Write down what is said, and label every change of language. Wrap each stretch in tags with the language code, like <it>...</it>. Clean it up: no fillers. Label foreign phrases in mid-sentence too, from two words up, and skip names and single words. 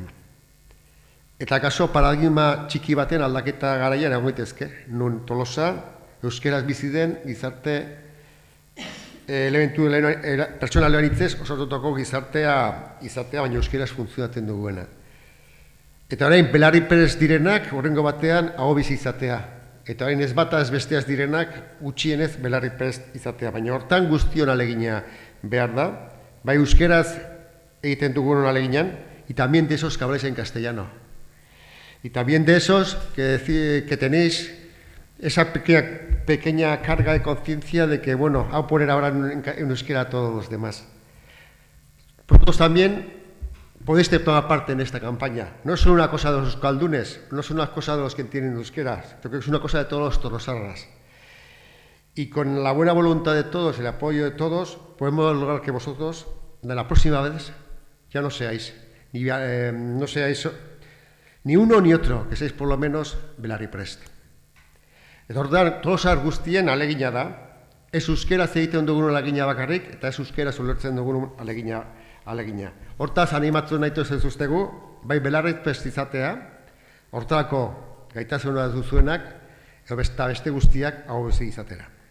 <eu>Eta kaso paradigma txiki baten aldaketa garaian egon daitezke, nun Tolosa euskeraz bizi den gizarte elementu pertsonalean hitzez osatutako gizartea izatea, baina euskeraz funtzionatzen duguena. Eta orain belarriprest direnak horrengo batean aho bizi izatea. Eta orain ez bata ez besteaz direnak gutxienez belarriprest izatea. Baina hortan guztion alegina behar da, bai euskeraz egiten dugun aleginan,</eu> <es>y también de esos que habláis en castellano. Y también de esos que tenéis esa pequeña carga de conciencia de que, bueno, a poner ahora en euskera a todos los demás. Vosotros también podéis tomar parte en esta campaña. No es una cosa de los euskaldunes, no es una cosa de los que entienden euskera, creo que es una cosa de todos los tolosarras. Y con la buena voluntad de todos, el apoyo de todos, podemos lograr que vosotros, de la próxima vez, ya no seáis ni uno ni otro, que seáis por lo menos belarriprest.</es> <eu>Eta orduan, Tolosar guztien alegina da, ez euskeraz egiten dugun alegina bakarrik, eta ez euskeraz ulertzen dugun alegina. Hortaz, animatu nahi zuztegu, bai belarriprest izatea, hortarako gaitasuna duzuenak, eta beste guztiak hau bezi izatera.</eu>